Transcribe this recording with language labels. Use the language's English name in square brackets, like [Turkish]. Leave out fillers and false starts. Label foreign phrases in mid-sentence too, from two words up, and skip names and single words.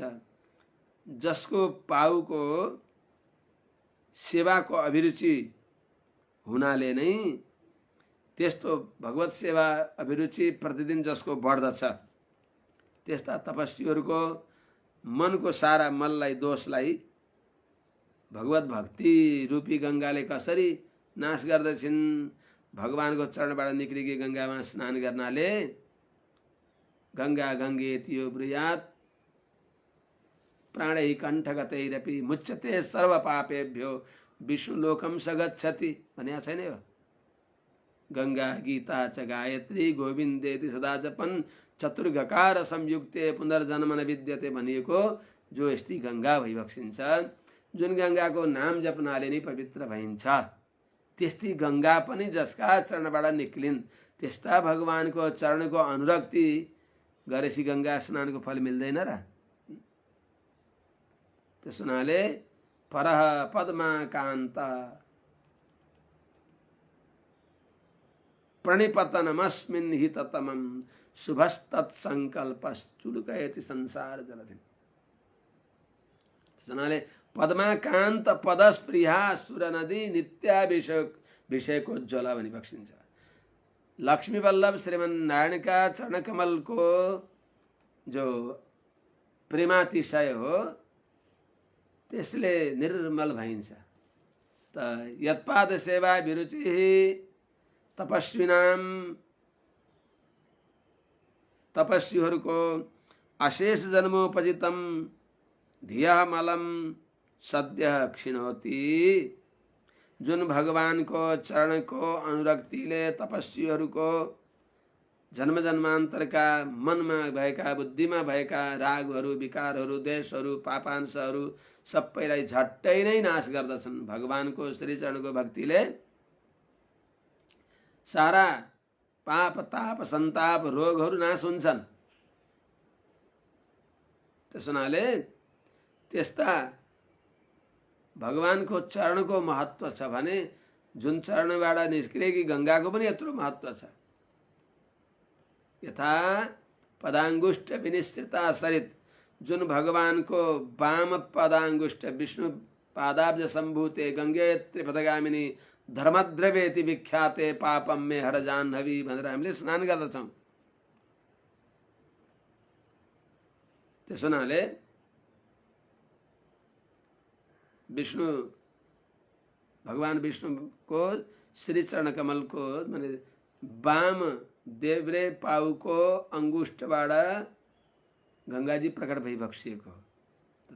[Nepali] जसको पाउको सेवाको अभिरुचि हुनाले नै त्यस्तो भगवत सेवा अभिरुचि प्रतिदिन जसको बढ्दछ, त्यस्ता तपस्वीहरूको मनको सारा मललाई दोषलाई भगवत भक्ति रूपी गंगाले कसरी नाश गर्दछिन्? भगवानको चरणबाट निक्लिएकी गंगामा स्नान गर्नाले [Sanskrit] गंगा गंगेतियो ब्रूयात् प्राणै कण्ठगतैरपि मुच्यते सर्व पापेभ्यो विष्णुलोकम स गच्छति [Nepali] भनिया छैन यो? [Sanskrit] गंगा गीता च गायत्री गोविन्देति सदा जपन चतुर्गकार संयुक्ते पुनर्जन्म न विद्यते [Nepali] भनिएको जो यस्ती गंगा भइबक्सिन्छ, जुन गंगाको नाम जपनाले नै पवित्र भइन्छ, त्यस्ती गंगा पनि जसका चरणबाट निक्लिन्, त्यस्ता भगवानको चरणको अनुरक्ति गरेपछि गंगा स्नानको फल मिल्दैन र? त्यस हुनाले [Sanskrit] परः पद्माकान्त प्रणिपतनमस्मिन् हि ततमं शुभस्तत्संकल्पश्चुलुकयति संसार जलधिम्। [Nepali] त्यस हुनाले [Sanskrit] पद्माकान्त पदस्प्रिया सुर नदी नित्याभिषेको ज्वला [Nepali] भनी बक्सिन्छ। लक्ष्मी वल्लभ श्रीमन्नारायणका चरणकमलको जो प्रेमातिशय हो त्यसले निर्मल भइन्छ। [Sanskrit] त यत्पाद सेवा विरुचि तपस्विनाम, तपस्वीहरूको अशेष जन्मोपजितम धियः मलम सद्यः क्षिणोति, [Nepali] जुन भगवानको चरणको अनुरक्तिले तपस्वीहरूको जन्म जन्मान्तरका मनमा भएका बुद्धिमा भएका रागहरू विकारहरू द्वेषहरू पापांशहरू सबैलाई झट्टै नै नाश गर्दछन्। भगवानको श्रीचरणको भक्तिले सारा पाप ताप सन्ताप रोगहरू नाश हुन्छन्। त्यस हुनाले त्यस्ता भगवानको चरणको महत्व छ भने जुन चरणबाट निस्किएकी गंगाको पनि यत्रो महत्व छ। [Sanskrit] यथा पदांगुष्ठ विनिसृता सरित, [Nepali] जुन भगवानको [Sanskrit] वाम पदांगुष्ठ विष्णु पादाब्ज सम्भूते गंगे त्रिपदगामिनी धर्मद्रव्येति विख्याते पापम मे हर जाह्नवी [Nepali] भनेर हामीले स्नान गर्दछौँ। [Sanskrit] त्यसो हुनाले विष्णु भगवान विष्णुको श्री चरण कमलको माने वाम देब्रे पाउको अंगुष्ठबाट गंगाजी प्रकट भई बक्सिएको हो।